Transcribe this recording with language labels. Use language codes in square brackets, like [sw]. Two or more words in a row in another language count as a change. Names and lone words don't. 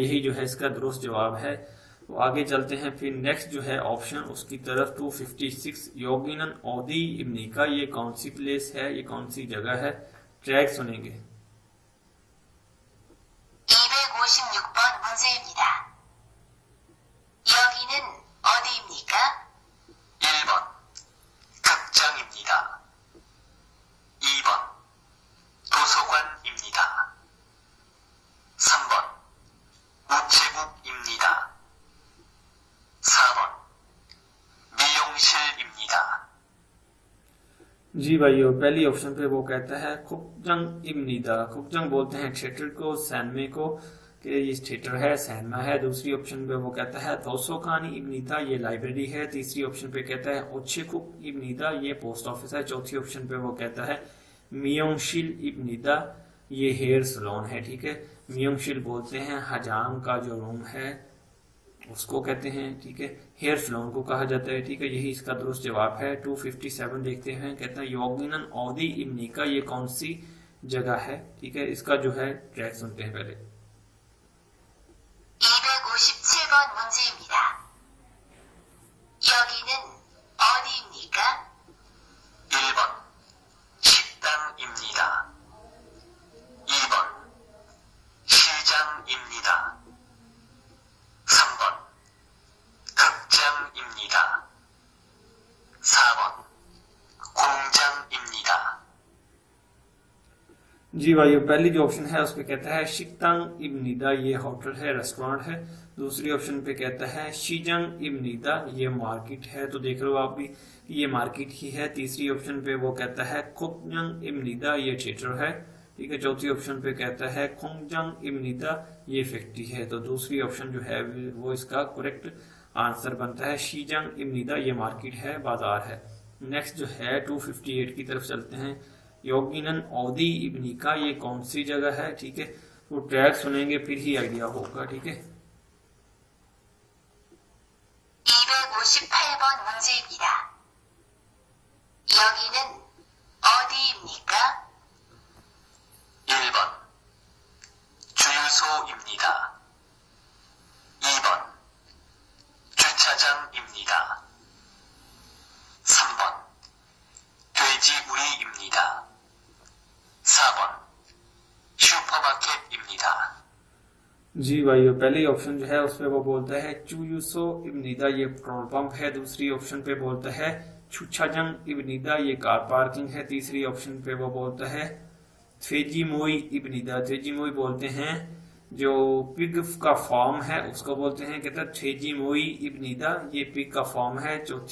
[hi] यही जो है इसका दुरुस्त जवाब है। तो आगे चलते हैं। फिर नेक्स्ट जो है ऑप्शन उसकी तरफ 256 [ko] 여기는 어디입니까, [hi] ये कौन सी प्लेस है, ये कौन सी जगह है? ट्रैक सुनेंगे। [ko] 256번 문제입니다. 여기는 어디입니까? 1번 극장입니다. 2번 도서관입니다. 3번 우체국입니다. 4번 미용실입니다. [hi] जी भाइयों, पहली ऑप्शन पे वो कहता है [ko] 극장입니다, [hi] खुकजंग बोलते हैं थिएटर को, सैनमे को, कि ये थिएटर है, सैनमा है। दूसरी ऑप्शन पे वो कहता है [ko] 도서관입니다, [hi] ये लाइब्रेरी है। तीसरी ऑप्शन पे कहता है [ko] 우체국입니다, [hi] ये [en] post office [hi] है। चौथी ऑप्शन पे वो कहता है [ko] 미용실입니다, [hi] ये [en] hair salon [hi] है, ठीक है। मियोंगशिल बोलते हैं हजाम का जो रूम है उसको कहते हैं, ठीक है। [en] hair salon [hi] को कहा जाता है, ठीक है। यही इसका दुरुस्त जवाब है। 257 देखते हैं। कहता है [ko] 여기는 어디입니까, [hi] ये कौन सी जगह है, ठीक है। इसका जो है ट्रैक सुनते हैं पहले। [ko] 257번 문제입니다. 여기는 어디입니까? 1번 식당입니다. 2번 시장입니다. 3번 극장입니다. 4번 공장입니다. [hi] जी भाइयों, पहली जो ऑप्शन है उसपे कहता है [ko] 식당입니다, [hi] ये होटल है, रेस्टोरेंट है। दूसरी ऑप्शन पे कहता है [ko] 시장입니다, [hi] ये मार्केट है। तो देख रहे हो आप भी ये मार्केट ही है। तीसरी ऑप्शन पे वो कहता है [ko] 극장입니다, [hi] ये थिएटर है, ठीक है। चौथी ऑप्शन पे कहता है [ko] 공장입니다, [hi] ये फैक्ट्री है। तो दूसरी ऑप्शन जो है वो इसका [en] correct answer [hi] बनता है। [ko] 시장입니다, [hi] ये मार्केट है, बाजार है। नेक्स्ट जो है 258 की तरफ चलते हैं। [ko] 여기는 어디입니까, [hi] ये कौन सी जगह है, ठीक है। वो ट्रैक सुनेंगे फिर ही आइडिया होगा, ठीक है। [ko] 258번 문제입니다. 여기는 어디입니까? 1번 주유소입니다. 2번 주차장입니다. 3번 돼지우리입니다. 4번 슈퍼마켓입니다. [hi] जी भाइयों, पहली ऑप्शन जो है उसपे वो बोलता है [ko] 주유소입니다, [hi] ये [en] petrol pump [hi] है। दूसरी ऑप्शन पे बोलता है [ko] 주차장입니다, [hi] ये [en] car parking [hi] है। तीसरी ऑप्शन पे वो बोलता है [ko] 돼지우리입니다, [hi] थ्वेजीमोई बोलते हैं जो पिग का फॉर्म है उसको बोलते हैं, कहता है [ko] 돼지우리입니다, [hi] ये पिग का फॉर्म है।